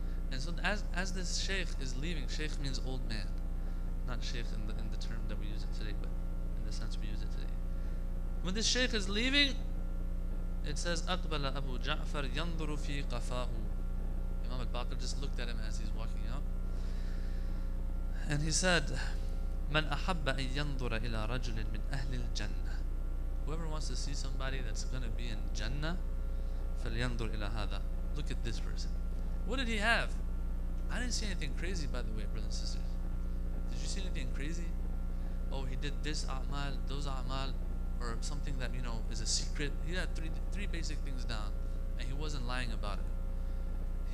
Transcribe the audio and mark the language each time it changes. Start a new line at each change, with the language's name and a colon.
English: And so as this Sheikh is leaving, Sheikh means old man, not Sheikh in the term that we use it today, but in the sense we use it today. When this Sheikh is leaving, it says,
Arabic: أقبل أبو جعفر ينظر في قفاه.
English: Imam al-Baqir just looked at him as he's walking out. And he said,
Arabic: من أحب أن ينظر إلى رجل من أهل الجنة.
English: Whoever wants to see somebody that's going to be in Jannah,
Arabic: فلينظر إلى هذا.
English: Look at this person. What did he have? I didn't see anything crazy, by the way, brothers and sisters. Did you see anything crazy? Oh, he did this a'mal, those a'mal, or something that is a secret. He had three basic things down, and he wasn't lying about it.